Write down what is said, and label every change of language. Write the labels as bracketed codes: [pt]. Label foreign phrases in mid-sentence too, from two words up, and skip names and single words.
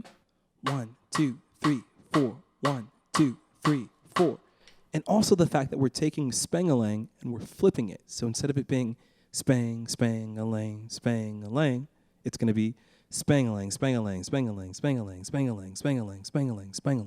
[en] 1, 2, 3, 4. 1, 2, 3, 4. And also the fact that we're taking Spang-a-lang and we're flipping it. So instead of it being spang, spang-a-lang, spang-a-lang, it's going to be spang-a-lang, spang-a-lang, spang-a-lang, spang-a-lang, spang-a-lang, spang-a-lang, spang-a-lang, spang-a-lang.